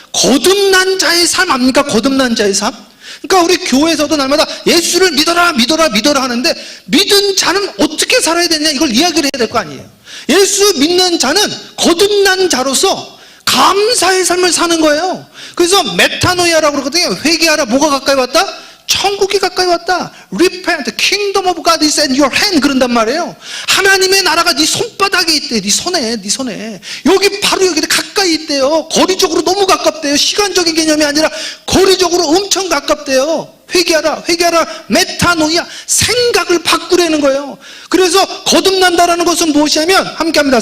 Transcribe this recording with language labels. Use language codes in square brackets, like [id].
[ko] 거듭난 자의 삶 아닙니까? 거듭난 자의 삶? 그러니까 우리 교회에서도 날마다 예수를 믿어라 하는데 믿은 자는 어떻게 살아야 되냐 이걸 이야기를 해야 될 거 아니에요. 예수 믿는 자는 거듭난 자로서 감사의 삶을 사는 거예요. 그래서 메타노이아라고 그러거든요. 회개하라. 뭐가 가까이 왔다? 천국이 가까이 왔다. [en] Repent, kingdom of God is at your hand. [ko] 그런단 말이에요. 하나님의 나라가 네 손바닥에 있대. 네 손에. 여기 바로 여기 가까이 있대요. 거리적으로 너무 가깝대요. 시간적인 개념이 아니라 거리적으로 엄청 가깝대요. 회개하라. 메타노이아. 생각을 바꾸라는 거예요. 그래서 거듭난다라는 것은 무엇이냐면 함께합니다.